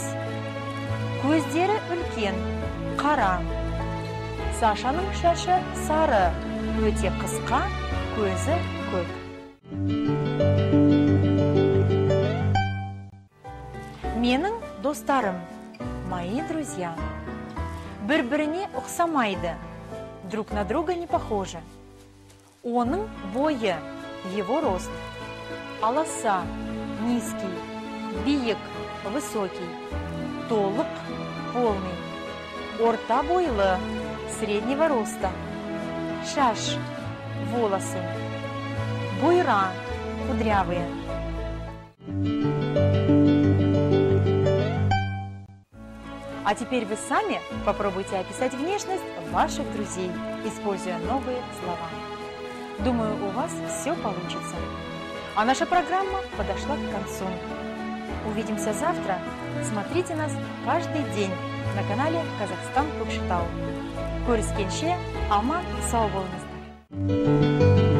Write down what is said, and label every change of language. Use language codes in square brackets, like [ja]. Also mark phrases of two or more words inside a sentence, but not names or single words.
[kk] Көздері үлкен, қара. Сашаның шашы сары, өте қысқа, көзі көк. Менің достарым, [ru] мои друзья. [kk] Бір-біріне ұқсамайды, [ru] друг на друга не похожи. [kk] Оның бойы, [ru] его рост. [kk] Аласа, низкий, биік, высокий, толық, полный, орта бойлы, [ru] среднего роста, шаш, волосы, буйра, кудрявые. А теперь вы сами попробуйте описать внешность ваших друзей, используя новые слова. Думаю, у вас все получится. А наша программа подошла к концу. Увидимся завтра. Смотрите нас каждый день на канале Казахстан Көкшетау. [kk] Көріскенше аман сау болыңыздар.